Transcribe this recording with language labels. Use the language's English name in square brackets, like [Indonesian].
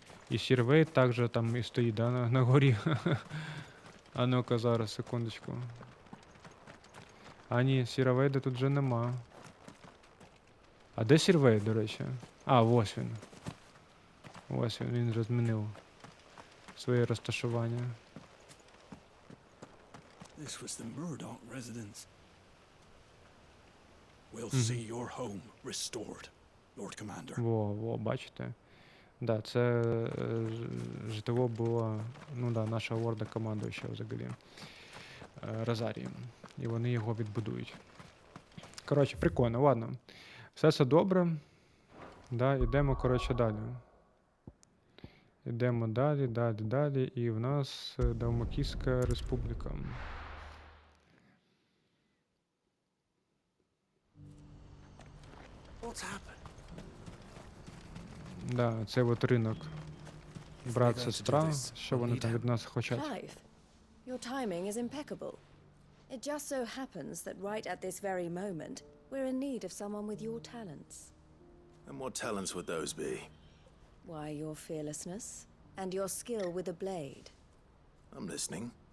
[Ukrainian] І Сірвей також там і стоїть, на горі. А ну-ка, зараз, секундочку. А ні, Сірвейда тут вже нема. А де Сірвей, до речі? Ось він. Він вже змінив своє розташування. [English] This was the Murdoch residence. We'll see your home restored, Lord Commander. [Ukrainian] Во, бачите? Да, це житло було, нашого лорда-командуючого взагалі. Розарії. І вони його відбудують. Коротше, прикольно, ладно. Все добре. Да, ідемо, далі. Ідемо далі. І в нас Далмакійська республіка. [English] What's happened? [Ukrainian] Да, це от ринок. Брат, сестра, що вони там від нас хочуть? [English] Clive, your timing is impeccable. It just so happens that right at this very moment, we're in need of someone with your talents. And what talents would those be? Why, your fearlessness and your skill with a blade. I'm listening.